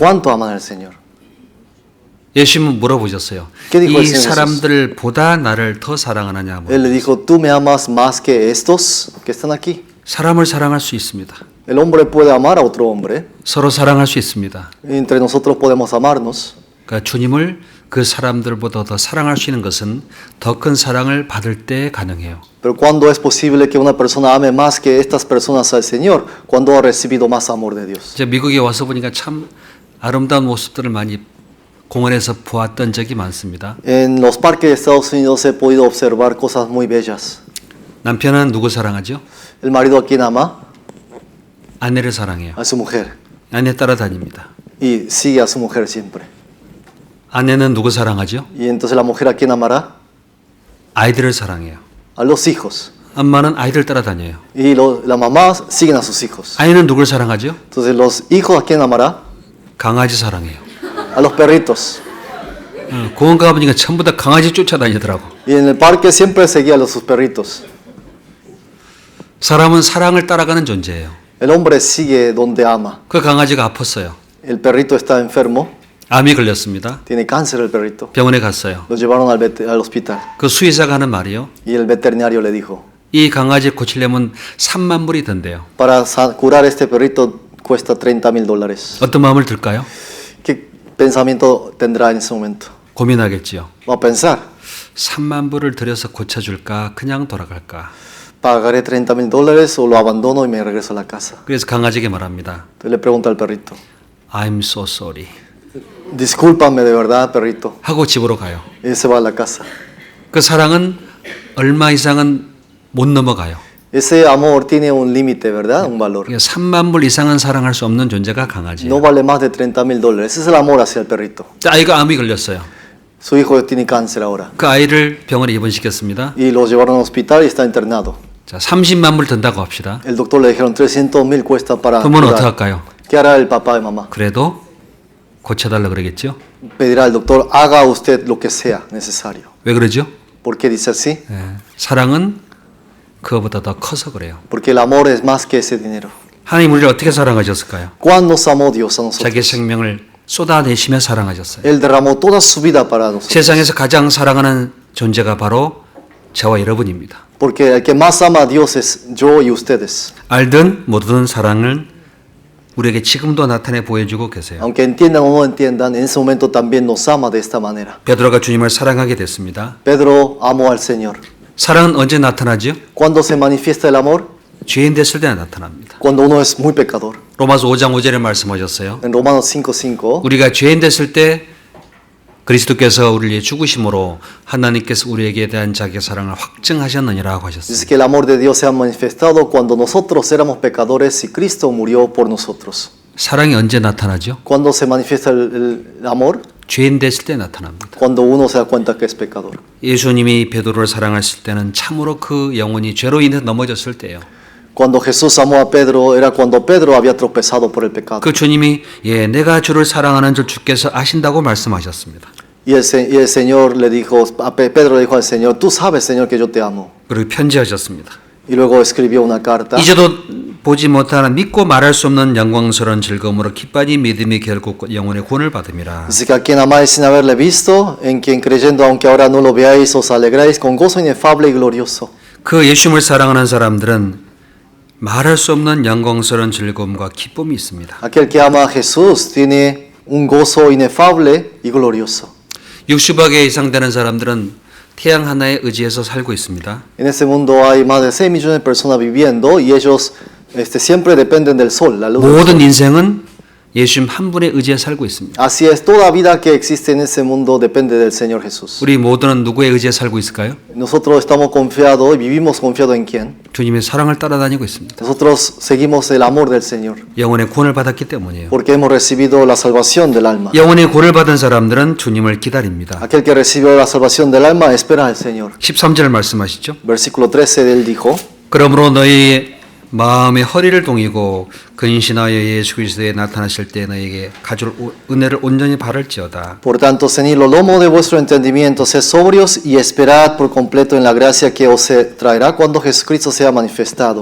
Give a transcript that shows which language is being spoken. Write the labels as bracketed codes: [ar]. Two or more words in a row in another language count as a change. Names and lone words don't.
[es] ¿Cuánto aman al Señor? [ko] 예수님은 물어보셨어요. [es] ¿Qué dijo el [ko] 이 [es] Señor [ko] 사람들보다 나를 더 사랑하느냐? [es] Él le dijo, ¿tú me amas más que estos que están aquí? [ko] 사람을 사랑할 수 있습니다. [es] El hombre puede amar a otro hombre. [ko] 서로 사랑할 수 있습니다. [es] Entre nosotros podemos amarnos. [ko] 그러니까 주님을 그 사람들보다 더 사랑할 수 있는 것은 더 큰 사랑을 받을 때 가능해요. [es] Pero ¿cuándo es posible que una persona ame más que estas personas al Señor? Cuando ha recibido más amor de Dios. [ko] 제가 미국에 와서 보니까 참 아름다운 모습들을 많이 공원에서 보았던 적이 많습니다. [es] En los parques de Estados Unidos he podido observar cosas muy bellas. [ko] 남편은 누구 사랑하죠? [es] El marido a quien ama, [ko] 아내를 사랑해요. [es] a su mujer. [ko] 아내 따라다닙니다. [es] Y sigue a su mujer siempre. [ko] 아내는 누구 사랑하죠? [es] Y entonces la mujer a quien amará, [ko] 아이들을 사랑해요. [es] a los hijos. [ko] 엄마는 아이들 따라다녀요. [es] Y las mamás siguen a sus hijos. [ko] 아이는 누굴 사랑하죠? [es] Entonces los hijos a quien amará, [ko] 강아지 사랑해요. [es] a los perritos. [ko] 공원 가보니까 전부 다 강아지 쫓아다니더라고. [es] Y en el parque siempre seguía a sus perritos. [ko] 사람은 사랑을 따라가는 존재예요. [es] El hombre sigue donde ama. [ko] 그 강아지가 아팠어요. [es] El perrito está enfermo, [ko] 암이 걸렸습니다. [es] tiene cáncer el perrito. [ko] 병원에 갔어요. [es] Lo llevaron al hospital. [ko] 그 수의사가 하는 말이요. [es] Y el veterinario le dijo, [ko] 이 강아지 고치려면 3만 불이 든대요. [es] para curar este perrito cuesta $30,000. [ko] 어떤 마음을 들까요? [es] ¿Qué pensamiento tendrá en ese momento? [ko] 고민하겠지요. [es] Va a pensar, [ko] 3만 불을 들여서 고쳐줄까? 그냥 돌아갈까? [es] ¿pagaré $30,000 o lo abandono y me regreso a la casa? [ko] 그래서 강아지에게 말합니다. [es] Entonces le pregunta al perrito, [en] I'm so sorry. [es] discúlpame de verdad, perrito. [ko] 하고 집으로 가요. [es] Y se va a la casa. [ko] 그 사랑은 얼마 이상은 못 넘어가요. [es] Ese amor tiene un límite, ¿verdad? Un valor. [ko] 3만 불 이상은 사랑할 수 없는 존재가 강아지예요. [es] No vale más de $30,000. Ese es el amor hacia el perrito. [ko] 아이가 암이 걸렸어요. [es] Su hijo tiene cáncer ahora. [ko] 그 아이를 병원에 입원시켰습니다. [es] Y lo llevaron al hospital y está internado. [ko] 자, 30만 불 든다고 합시다. [es] El doctor le dijeron 300,000 cuesta para [ko] 그러면 어떻게 [es] curar. [ko] 할까요? [es] ¿Qué hará el papá y mamá? [ko] 그래도 고쳐달라 그러겠죠? [es] Pedirá al doctor, haga usted lo que sea necesario. [ko] 왜 그러죠? [es] ¿Por qué dice así? [ko] 사랑은 그거보다 더 커서 그래요. [es] Porque el amor es más que ese dinero. [ko] 하나님 우리를 어떻게 사랑하셨을까요? [es] ¿Cuándo nos amó Dios a nosotros? [ko] 자기 생명을 쏟아내시며 사랑하셨어요. [es] Él derramó toda su vida para nosotros. [ko] 세상에서 가장 사랑하는 존재가 바로 저와 여러분입니다. [es] Porque el que más ama a Dios es yo y ustedes. [ko] 알든 모르든 사랑을 우리에게 지금도 나타내 보여주고 계세요. [es] Aunque entiendan o no entiendan, en ese momento también nos ama de esta manera. [ko] 베드로가 주님을 사랑하게 됐습니다. [es] Pedro amó al Señor. [ko] 사랑은 언제 나타나죠? [es] ¿Cuándo se manifiesta el amor? [ko] 죄인 됐을 때 나타납니다. [es] Cuando uno es muy pecador. [ko] 로마서 5장 5절에 말씀하셨어요. [es] En Romanos 5:5 [ko] 우리가 죄인 됐을 때 그리스도께서 우리를 죽으심으로 하나님께서 우리에게 대한 자기의 사랑을 확증하셨느니라고 하셨어요. [es] dice que el amor de Dios se ha manifestado cuando nosotros éramos pecadores y Cristo murió por nosotros. [ko] 사랑이 언제 나타나죠? [es] ¿Cuándo se manifiesta el amor? [ko] 죄인 됐을 때 나타납니다. [es] Cuando uno se da cuenta que es pecador. [ko] 예수님이 베드로를 사랑하실 때는 참으로 그 영혼이 죄로 인해 넘어졌을 때예요. [es] Cuando Jesús amó a Pedro era cuando Pedro había tropezado por el pecado. [ko] 그 주님이 내가 주를 사랑하는 줄 주께서 아신다고 말씀하셨습니다. [es] Y el Señor le dijo, Pedro le dijo al Señor, tú sabes, Señor, que yo te amo. [ko] 그리고 편지하셨습니다. [es] Y luego escribió una carta. [ko] 이제도 보지 못하는 믿고 말할 수 없는 영광스러운 즐거움으로 기뻐하니 믿음이 결국 영혼의 구원을 받음이라. [es] Dice que a quien amáis sin haberle visto, en quien creyendo aunque ahora no lo veáis, os alegráis con gozo inefable y glorioso. [ko] 그 예수님을 사랑하는 사람들은 말할 수 없는 영광스러운 즐거움과 기쁨이 있습니다. [es] Aquel que ama a Jesús tiene un gozo inefable y glorioso. [ko] 60억에 이상 되는 사람들은 태양 하나에 의지해서 살고 있습니다. [es] En este mundo hay más de 6 millones de personas viviendo y ellos siempre dependen del sol, la luz del [ko] 모든 [es] sol. [ko] 인생은 예수님 한 분에 의지해 살고 있습니다. [es] Así es, toda vida que existe en ese mundo depende del Señor Jesús. [ko] 우리 모두는 누구에 의지해 살고 있을까요? [es] Nosotros estamos confiados y vivimos confiados en quién. [ko] 주님의 사랑을 따라다니고 있습니다. [es] Nosotros seguimos el amor del Señor [ko] 영혼의 구원을 받았기 때문이에요. [es] porque hemos recibido la salvación del alma. [ko] 영혼의 구원을 받은 사람들은 주님을 기다립니다. [es] Aquel que recibió la salvación del alma espera al Señor. [ko] 13절 말씀하시죠. [es] Versículo 13 él dijo, [ko] 그러므로 너희 마음의 허리를 동이고 근신하여 예수 그리스도에 나타나실 때 너희에게 가질 은혜를 온전히 바랄지어다. [es] por tanto, ceñid los lomos de vuestro entendimiento, sed sobrios y esperad por completo en la gracia que os traerá cuando Jesucristo sea manifestado.